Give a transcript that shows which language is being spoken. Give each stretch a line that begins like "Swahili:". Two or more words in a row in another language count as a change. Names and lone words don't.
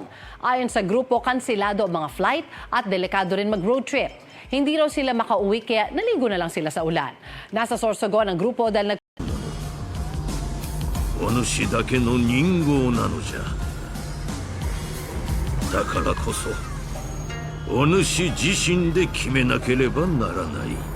Filipino: Ayon sa grupo, kansilado ang mga flight at delikado rin mag-road trip. Hindi raw sila makauwi kaya naligo na lang sila sa ulan. Nasa Sorsogon ang grupo dahil
Japanese: お主だけの人号なのじゃ。だからこそ、お主自身で決めなければならない。